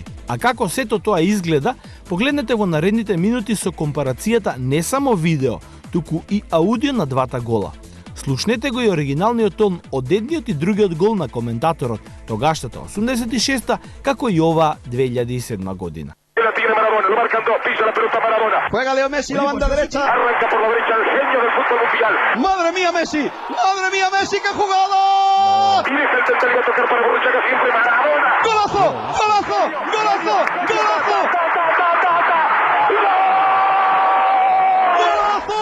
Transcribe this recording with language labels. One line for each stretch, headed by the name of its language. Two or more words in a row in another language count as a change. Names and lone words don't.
Macedonian: А како сето тоа изгледа, погледнете во наредните минути со компарацијата не само видео, туку и аудио на двата гола. Слушнете го и оригиналниот тон од едниот и другиот гол на коментаторот, тогашната 86-та, како и ова 2007 година.
Spanish: La tiene Maradona, lo marcan dos, pisa la pelota Maradona. Juega Leo Messi, la banda derecha. Arranca por la derecha el genio del fútbol mundial. ¡Madre mía, Messi! ¡Qué jugada! Y deja el central a tocar para Borruchaga siempre Maradona. ¡Golazo! ¡Golazo! ¡Golazo! ¡Golazo! ¡Golazo!